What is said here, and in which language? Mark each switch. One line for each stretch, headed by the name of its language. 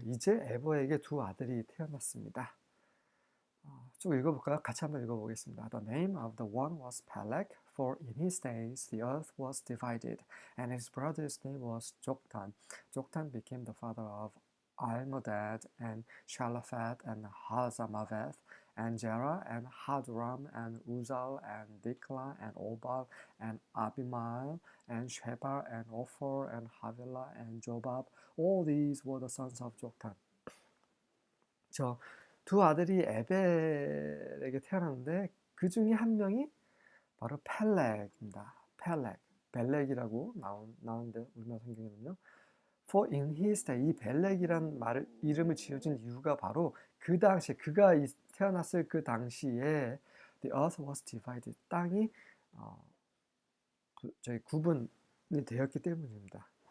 Korean: 이제 에버에게 두 아들이 태어났습니다. 쭉 읽어볼까요? 같이 한번 읽어보겠습니다.
English: The name of the one was Peleg, for in his days the earth was divided, and his brother's name was Joktan. Joktan became the father of Almodad and Shalaphat and Hazamaveth and Jerah and Hadram and Uzal and Dikla and Obal and Abimael and Sheba and Ophir and Havilah and Jobab. All these were the sons of Joktan.
Korean: 두 아들이 에벨에게 태어났는데 그 중에 한 명이 바로 펠렉입니다. 펠렉, 벨렉이라고 나오는데 우리나라 성경에는요.
English: For in his day,
Korean: 이 벨렉이란 이름을 지어준 이유가 바로 그 당시에 그가 태어났을 그 당시에
English: the earth was divided,
Korean: 땅이 구분이 되었기 때문입니다.